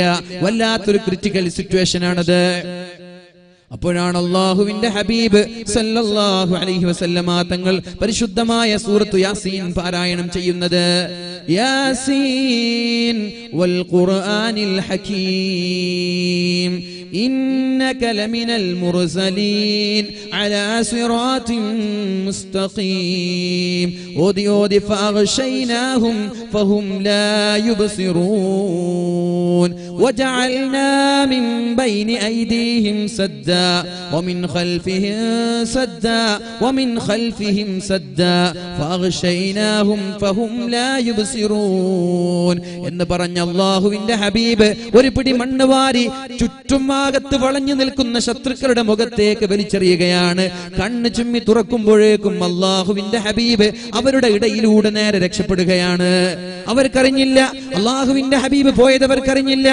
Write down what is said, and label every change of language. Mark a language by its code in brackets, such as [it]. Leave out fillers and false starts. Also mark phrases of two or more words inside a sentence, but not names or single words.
[ml] വല്ലാത്തൊരു [en] critical situation [ml] ആണത്. അപ്പോഴാണ് അള്ളാഹുവിന്റെ ഹബീബ് [ar] صلى الله عليه وسلم [ml] തങ്ങൾ പരിശുദ്ധമായ സൂറത്തു യാസീൻ പാരായണം ചെയ്യുന്നത്. [ar] يس والقرآن الحكيم إنك لمن المرسلين على صراط مستقيم أودي فأغشيناهم فهم لا يبصرون وجعلنا من بين أيديهم سدا ومن خلفهم سدا ومن خلفهم سدا فأغشيناهم فهم لا يبصرون [ml] എന്ന് പറഞ്ഞ അല്ലാഹുവിന്റെ ഹബീബ് ഒരു പിടി മണ്ണ് വാരി ചുറ്റും ഭാഗത്ത് വളഞ്ഞു നിൽക്കുന്ന ശത്രുക്കളുടെ മുഖത്തേക്ക് വലിച്ചെറിയുകയാണ്. കണ്ണ് ചുമ്മി തുറക്കുമ്പോഴേക്കും അള്ളാഹുവിന്റെ ഹബീബ് അവരുടെ ഇടയിലൂടെ നേരെ രക്ഷപ്പെടുകയാണ്. അവർക്കറിഞ്ഞില്ല, അള്ളാഹുവിന്റെ ഹബീബ് പോയത് അവർക്കറിഞ്ഞില്ല.